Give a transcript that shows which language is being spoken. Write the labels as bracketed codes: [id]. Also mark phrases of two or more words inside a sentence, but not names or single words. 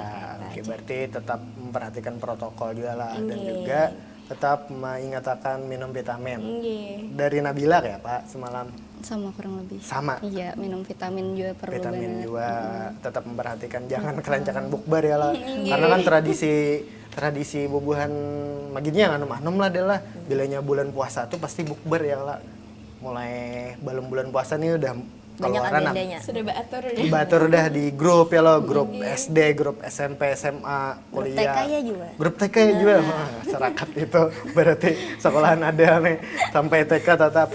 [id] Kayak oke gitu. berarti tetap memperhatikan protokol juga lah dan Nggih. juga tetap mengingatkan minum vitamin. Nggih. Dari Nabila kayak Pak semalam Sama kurang lebih. sama. Iya, minum vitamin juga perlu Vitamin banget. juga tetap memperhatikan jangan kerancakan bukber ya lah. Karena kan tradisi bubuhan maginya anu mahnum lah adalah bilanya bulan puasa tuh pasti bukber ya lah. Mulai belum bulan puasa nih udah banyak keluaran agendanya. Sudah baatur ya. Batur udah di grup ya lo, grup SD, grup SMP, SMA, Grup kuliah. TK ya juga. Grup TK ya juga, masyarakat itu berarti sekolahan ada nih sampai TK tetap.